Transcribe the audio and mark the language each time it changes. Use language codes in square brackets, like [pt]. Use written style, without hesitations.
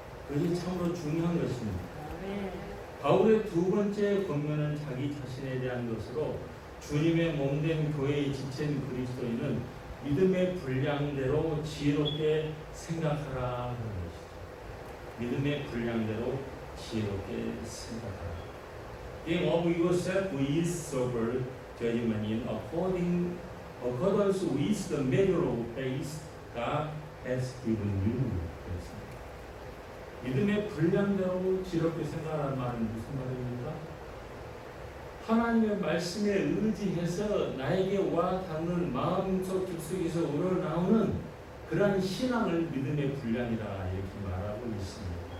[ko] 그것이 참으로 중요한 것입니다. 바울의 두 번째 권면은 자기 자신에 대한 것으로 주님의 몸된 교회의 지체인 그리스도인은 믿음의 분량대로 지혜롭게 생각하라 하는 것이죠. 믿음의 분량대로 지혜롭게 생각하라. [en] Think of yourself with sober judgment in accordance with the measure of faith God has given you. [ko] 믿음의 분량대로 지럽게 생각하는 말은 무슨 말입니까? 하나님의 말씀에 의지해서 나에게 와 닿는 마음속 깊숙이서 우러나오는 그러한 신앙을 믿음의 분량이다 이렇게 말하고 있습니다.